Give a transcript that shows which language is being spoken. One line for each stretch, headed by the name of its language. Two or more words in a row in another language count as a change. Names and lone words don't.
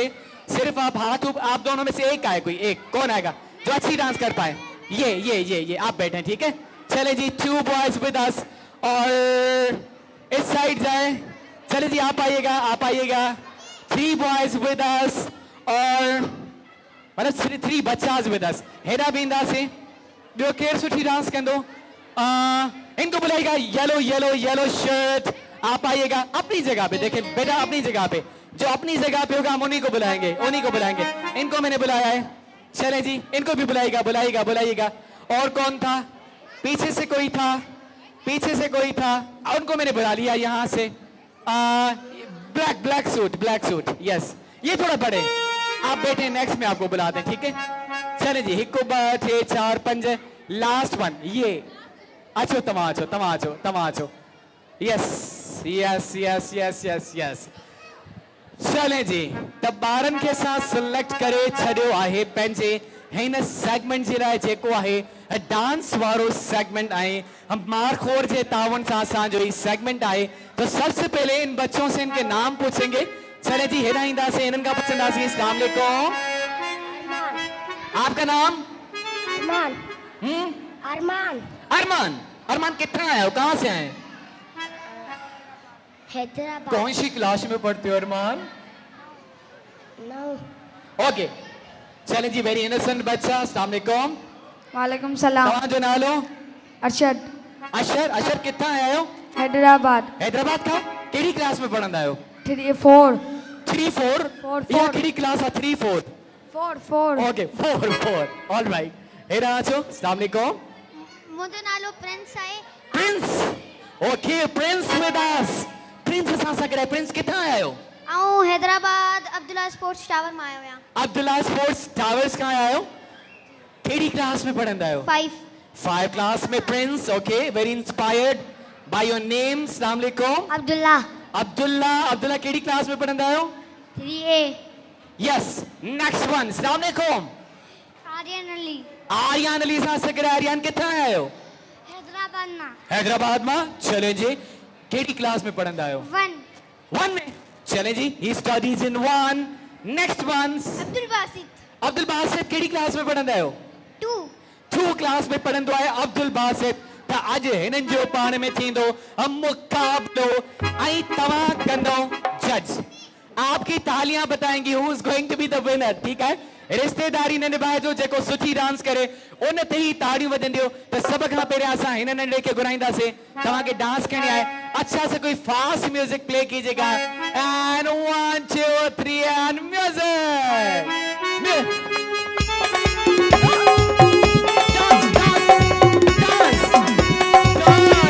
Urdu: صرف آپ ہاتھ آپ دونوں میں سے ایک آئے، کوئی ایک کون آئے گا جو اچھی ڈانس کر پائے? یہ آپ بیٹھے، ٹھیک ہے? چلے جی، 2
English: boys with us,
Urdu: اور اس سائیڈ جائے. چلے جی، آپ آئیے گا۔ 3
English: boys with us,
Urdu: اور مطلب 3 بچاس
English: with us.
Sindhi: हेॾा बि ईंदासीं। ॿियो केरु सुठी डांस कंदो?
Urdu: ان کو بلائے گا.
English: yellow shirt,
Urdu: آپ آئیے گا اپنی جگہ پہ. دیکھیں بیٹا، اپنی جگہ پہ، جو اپنی جگہ پہ ہوگا ہم انہی کو بلائیں گے. ان کو میں نے بلایا ہے، چلے جی، ان کو بھی بلائیے گا. اور کون تھا? پیچھے سے کوئی تھا، ان کو میں نے بلا لیا یہاں سے.
English: black suit, yes.
Urdu: یہ تھوڑا بڑے، آپ بیٹھے، نیکسٹ میں آپ کو بلاتے ہیں، ٹھیک ہے? چلے جی، ہکو 2 3 4 5,
English: last one
Urdu: یہ.
Sindhi: अचो तव्हां अचो। यस। चले जी, त ॿारनि खे असां सिलेक्ट करे छॾियो आहे पंहिंजे हिन सेगमेंट जे लाइ, जेको आहे डांस वारो सेगमेंट आहे। मारखोर जे तावन सां असांजो ही सेगमेंट आहे।
Urdu: تو سب سے پہلے ان بچوں سے ان کے نام پوچھیں گے.
Sindhi: चले जी, हेॾा ईंदासीं, इन्हनि खां पुछंदासीं।
Arabic: السلام علیکم,
Urdu: آپ کا نام? ارمان کتنا آئے ہو، کہاں سے آئے? हैदराबाद। کون سی کلاس میں پڑھتے ہو ارمان? 9। اوکے، چلیں جی,
English: very innocent
Urdu: بچہ.
Arabic: السلام علیکم. وعلیکم السلام.
Sindhi: तव्हां जो नालो? अरशद।
Urdu: اشر کتنا آیا ہو? हैदराबाद।
Sindhi: हैदराबाद का? केड़ी क्लास में पढ़ंदा आयो? 3 4। 3 4? या केड़ी क्लास है? 3 4? 4।
English: okay, 4 all right.
Sindhi: हेरा अचो।
Arabic: السلام علیکم.
Sindhi: मुझे नालो प्रिंस है।
English: Prince, okay, Prince with us.
Sindhi: प्रिंस असां सां गॾु। प्रिंस किथां आया आहियो? आऊं हैदराबाद अब्दुल्ला स्पोर्ट्स टावर में आयो आहियां। अब्दुल्ला स्पोर्ट्स टावर्स खां आया आहियो? केड़ी क्लास में पढ़ंदा आहियो? 5 क्लास में। प्रिंस,
English: okay, very inspired by your name.
Arabic: السلام علیکم.
Sindhi: अब्दुल्ला केड़ी क्लास में पढ़ंदा आहियो? 3A।
English: yes, next one.
Arabic: السلام علیکم.
Sindhi: आर्यन अली सां सां गॾु। आर्यन किथां आया आहियो? हैदराबाद मां। चले जी, केड़ी क्लास में पढ़ंदा आहियो?
Urdu: 1 میں۔ چلے جی,
English: he studies in 1. next one.
Sindhi: अब्दुल बासित केड़ी क्लास में पढ़ंदा आहियो? 2 क्लास में पढ़ंदो आहे अब्दुल बासित। त अॼु हिननि जो पाण में थींदो मुकाबलो, ऐं तव्हां कंदो जज।
Urdu: آپ کی تالیاں بتائیں گی
English: who is going to be the winner,
Urdu: ٹھیک ہے?
Sindhi: रिश्तेदारी न निभाइजो, जेको सुठी डांस करे उन ते ही ताड़ियूं वजंदियूं। त सभ खां पहिरियां असां हिन नंढे खे घुराईंदासीं। तव्हांखे डांस करणी आहे,
Urdu: اچھا سے کوئی
English: fast music play
Urdu: کیجیے گا.
English: and 1 2 3 and music. dance